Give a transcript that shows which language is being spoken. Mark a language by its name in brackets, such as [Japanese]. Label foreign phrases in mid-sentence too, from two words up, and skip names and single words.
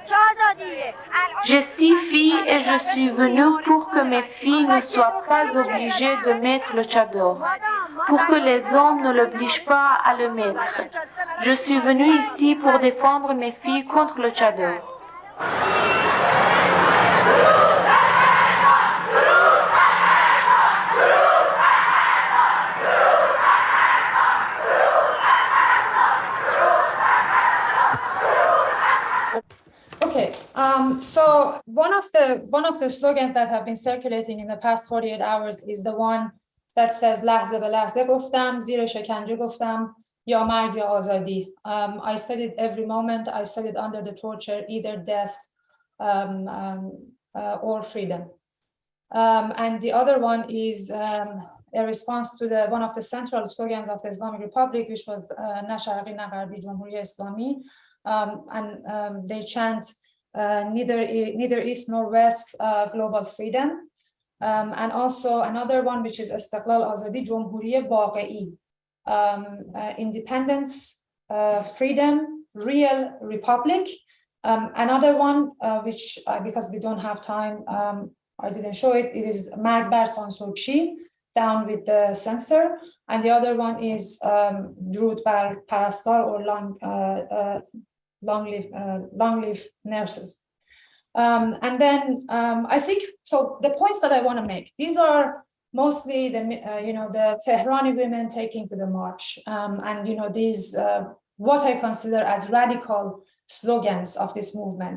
[French] J'ai 6 filles et je suis venue pour que mes filles ne soient pas obligées de mettre le tchador, pour que les hommes ne l'obligent pas à le mettre. Je suis venue ici pour défendre mes filles contre le tchador. [English] Okay, so one of the slogans that have been circulating in the past 48 hours is the one that says [Persian] لحظه به لحظه گفتم زیر شکنجه گفتم یا مرگ یا آزادی. [English] I said it every moment. I said it under the torture, either death or freedom. And the other one is a response to one of the central slogans of the Islamic Republic, which was [Persian] نه شرقی نه غربی جمهوری اسلامی. [English] And they chant neither east nor west, global freedom. And also another one, which is [Persian] استقلال آزادی جمهوری واقعی, [English] independence, freedom, real republic. Another one, which because we don't have time, I didn't show it. It is [Persian] مرگ بر سانسورچی, [English] down with the censor. And the other one is [Persian] درود بر پرستار, [English] or long live nurses. And then I think, so the points that I want to make, these are mostly the Tehrani women taking to the march, and these what I consider as radical slogans of this movement.